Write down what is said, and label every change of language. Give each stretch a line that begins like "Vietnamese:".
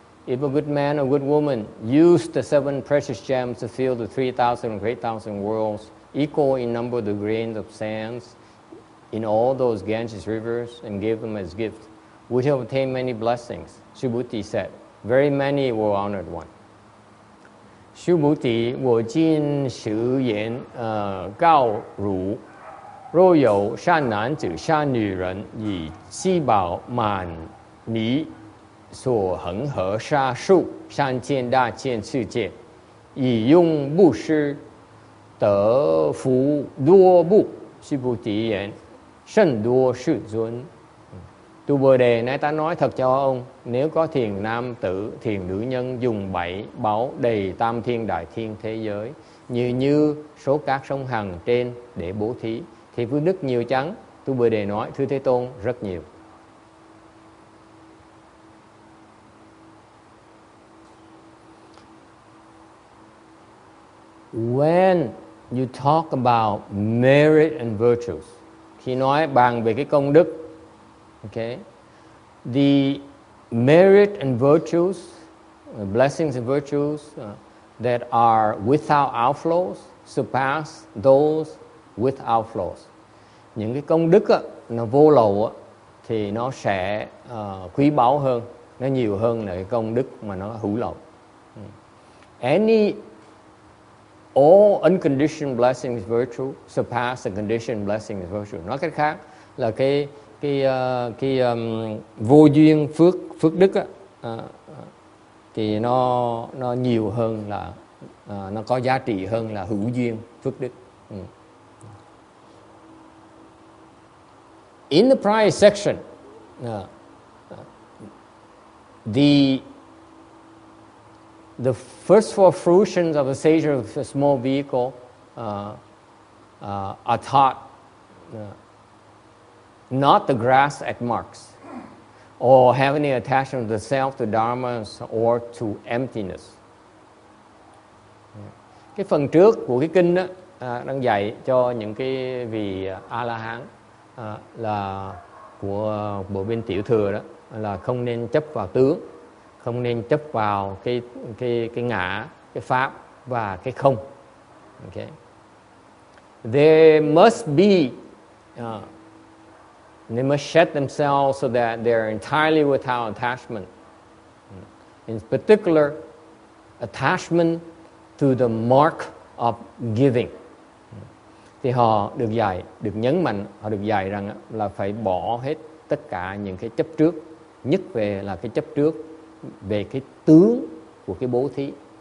English: If a good man or good woman used the 7 precious gems to fill the 3,000 or 8,000 worlds, equal in number the grains of sands in all those Ganges rivers, and gave them as gift, would have obtained many blessings. Subhuti said, very many were honored one.
Chinese: Subhuti, 我今实言告汝，若有善男子、善女人，以七宝满弥所恒河沙数三千大千世界，以用布施得福多不. Subhuti言, 甚多世尊.
Vietnamese: Tu Bồ Đề, nay ta nói thật cho ông, nếu có thiền nam tử, thiền nữ nhân dùng 7 báu đầy tam thiên đại thiên thế giới, như số các sông Hằng trên để bố thí, thì phước đức nhiều chăng? Tu Bồ Đề nói, thưa Thế Tôn, rất nhiều.
English: When you talk about merit and virtues,
Vietnamese: khi nói bàn về cái công đức,
English: okay, the merit and virtues, blessings and virtues that are without outflows surpass those with outflows.
Vietnamese: Những cái công đức nó vô lậu thì nó sẽ quý báu hơn, nó nhiều hơn là cái công đức mà nó hữu lậu.
English: All unconditioned blessings virtue surpass the conditioned blessings virtue.
Vietnamese: Nói cách khác là cái vô duyên phước đức thì nó nhiều hơn là nó có giá trị hơn là hữu duyên phước đức.
English: In the prior section, the first 4 fruitions of the sage of a small vehicle are taught not to grasp at marks or have any attachment to the self, to dharmas, or to emptiness.
Vietnamese: Cái phần trước của cái kinh đó đang dạy cho những cái vị A-la-hán là của bộ bên tiểu thừa đó, là không nên chấp vào tướng, không nên chấp vào cái ngã, cái pháp và cái không. Okay.
English: There must be they must shed themselves so that they're entirely without attachment. In particular, attachment to the mark of giving.
Vietnamese: Thì họ được dạy, được nhấn mạnh, họ được dạy rằng là phải bỏ hết tất cả những cái chấp trước, nhất về là cái chấp trước về cái tướng của cái bố thí.